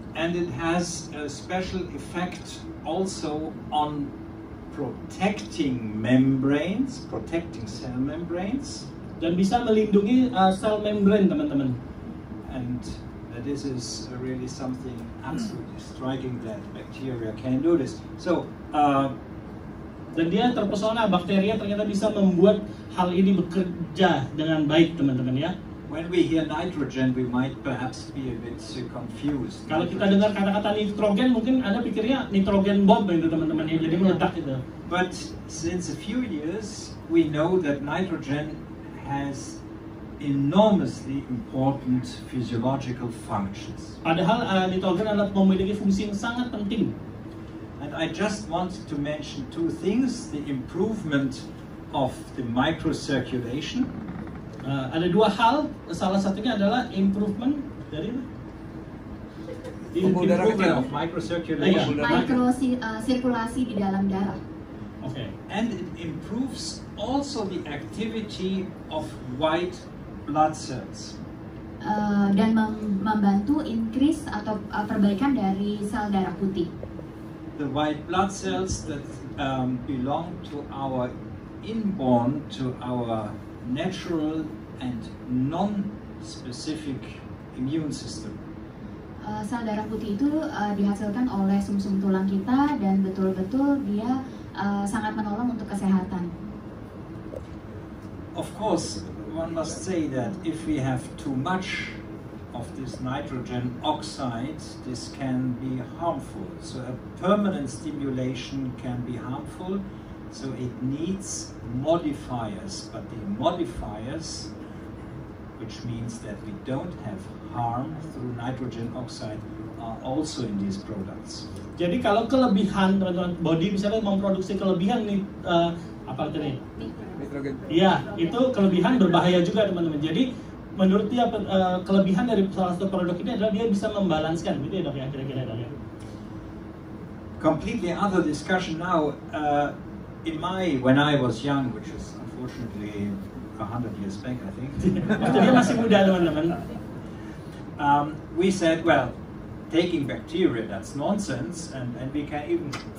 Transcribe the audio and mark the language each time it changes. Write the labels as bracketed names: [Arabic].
[English] And it has a special effect also on protecting membranes, protecting cell membranes. [Indonesian] Dan bisa melindungi sel membrane teman-teman. [English] And this is really something absolutely striking that bacteria can do this. So, [Indonesian] dan dia terpesona bakteria ternyata bisa membuat hal ini bekerja dengan baik teman-teman ya. [English] When we hear nitrogen, we might perhaps be a bit confused. [Indonesian] Kalau kita dengar kata-kata nitrogen, mungkin Anda pikirnya nitrogen bomb itu teman-teman ya, jadi meledak itu. [English] But since a few years, we know that nitrogen has enormously important physiological functions. [Indonesian] Padahal nitrogen adalah memiliki fungsi yang sangat penting. [English] And I just wanted to mention two things: the improvement of the microcirculation. [Indonesian] Ada dua hal, salah satunya adalah improvement dari [English] improvement of microcirculation. [Indonesian] Mikrosirkulasi di dalam darah. [English] Okay. And it improves also the activity of white blood cells. [Indonesian] Dan membantu increase atau perbaikan dari sel darah putih. [English] The white blood cells that belong to our inborn, to our natural and non-specific immune system. [Indonesian] Sel darah putih itu dihasilkan oleh sumsum tulang kita dan betul-betul dia sangat menolong untuk kesehatan. [English] Of course, one must say that if we have too much of this nitrogen oxide, this can be harmful. So a permanent stimulation can be harmful. So it needs modifiers, but the modifiers, which means that we don't have harm through nitrogen oxide, are also in these products. [Indonesian] Jadi kalau kelebihan teman-teman body misalnya memproduksi kelebihan nih apa tadi? Iya, itu kelebihan berbahaya juga teman-teman. Jadi menurut dia kelebihan dari salah satu produk ini adalah dia bisa membalanskan, gitu ya dok ya kira-kira dok ya. [English] Completely other discussion now. When I was young, which is unfortunately 100 years back, I think. [Indonesian] Waktu dia masih muda teman-teman. [English] We said, well, taking bacteria, that's nonsense, and we can even.